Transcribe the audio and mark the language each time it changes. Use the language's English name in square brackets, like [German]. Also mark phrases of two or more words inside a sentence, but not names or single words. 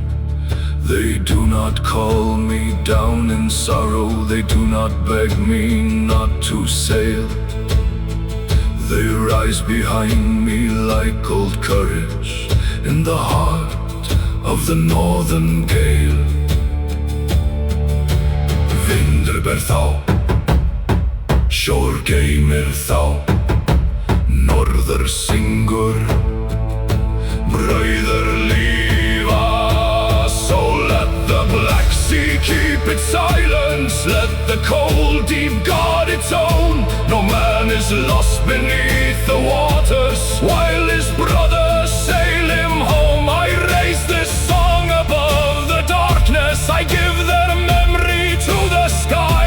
[English] They do not call me down in sorrow, they do not beg me not to sail. They rise behind me like old courage in the heart of the northern gale. [Icelandic] Vindur ber þá, sjór geymir þá, norður syngur, brauður lífa. [English] So let the black sea keep its silence, let the cold deep guard its own. No man is lost beneath the waters, while his brothers sail him home. I raise this song above the darkness, I give their memory to the sky.